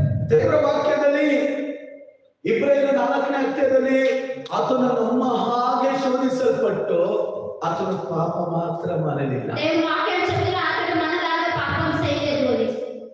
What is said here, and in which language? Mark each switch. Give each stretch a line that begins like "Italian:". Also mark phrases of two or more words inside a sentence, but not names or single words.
Kannada: ದೇವರ ವಾಕ್ಯದಲ್ಲಿ ಇಬ್ರಿಯರ 4ನೇ ಅಧ್ಯಾಯದಲ್ಲಿ ಆತನು ನಮ್ಮ ಹಾಗೆ ಶೋಧಿಸಲ್ಪಟ್ಟು ಆತನು ಪಾಪ ಮಾತ್ರ ಮಾಡಲಿಲ್ಲ.
Telugu: దేవుని వాక్యం చెప్తున్న అతడు మనలాగా పాపం చేయలేదు అని.